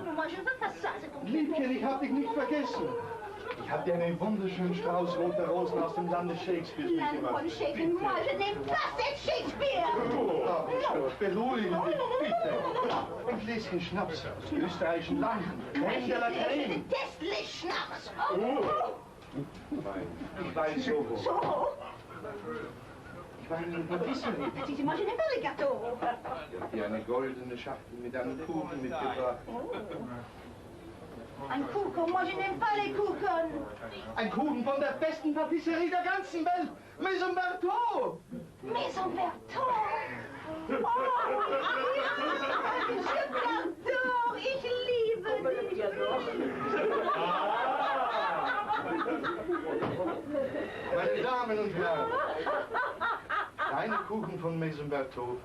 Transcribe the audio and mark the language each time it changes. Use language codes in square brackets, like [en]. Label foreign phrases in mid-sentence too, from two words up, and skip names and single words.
[de] Liebchen, ich hab dich nicht vergessen. Ich hab dir einen wunderschönen Strauß roter Rosen aus dem Lande Shakespeare mitgebracht. Beruhigen dich, bitte. Ein Gläschen Schnaps aus österreichischen Landen. [fr] Crème de la Crème. [de] Schnaps. Ich weiß Soho. Soho? Ich war in einer Patisserie. [fr] Moi, je n'aime pas les gâteaux. [de] Ich hab dir eine goldene Schachtel mit einem Kuchen mitgebracht. [fr] Un Kuchen, moi je n'aime pas les Kuchen. [de] Ein Kuchen von der besten Patisserie der ganzen Welt. Maison Berthaud. [fr] Maison Berthaud. Oh, je t'adore, [de] ich liebe dich. Meine Damen und Herren, kleine Kuchen von Maison Berthaud.